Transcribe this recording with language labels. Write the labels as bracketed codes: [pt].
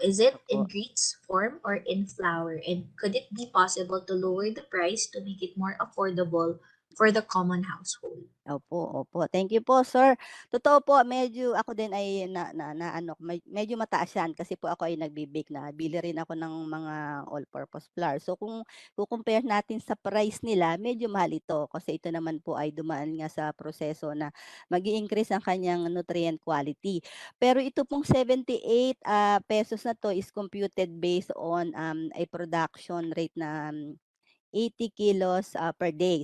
[en] Is it in grits form or in flour? And could it be possible to lower the price to make it more affordable for the common household? [tl] Opo. [en] Thank you po, sir. [tl] Totoo po, medyo ako din ay medyo mataas yan kasi po ako ay nagbe-bake na. Bili rin ako ng mga all-purpose flour. So kung compare natin sa price nila, medyo mahal ito kasi ito naman po ay dumaan nga sa proseso na mag-i-increase ang kanyang nutrient quality. Pero ito pong 78 pesos na to [en] is computed based on a production rate [tl] na 80 kilos per day.